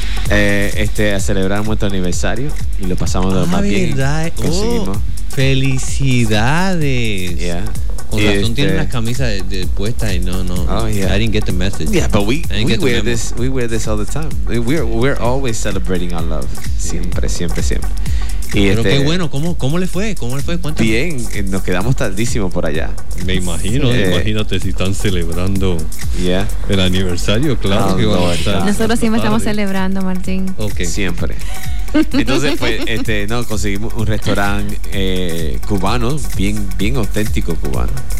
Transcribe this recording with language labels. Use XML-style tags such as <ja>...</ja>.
<es>A celebrar nuestro aniversario y lo pasamos lo más bien. Felicidades. Yeah. Con razón tienen las camisas de puesta y no. Oh, yeah.</es> <en>I didn't get the message. Yeah, but we wear this all the time. We're always celebrating our love.</en> <es>Siempre. Pero qué bueno, ¿cómo le fue? Cuéntame. Bien, nos quedamos tardísimo por allá. Me imagino, imagínate si están celebrando el aniversario, claro. Nosotros siempre estamos celebrando, Martín. Okay. Siempre. Entonces, pues, conseguimos un restaurante cubano, bien, bien auténtico cubano.</es>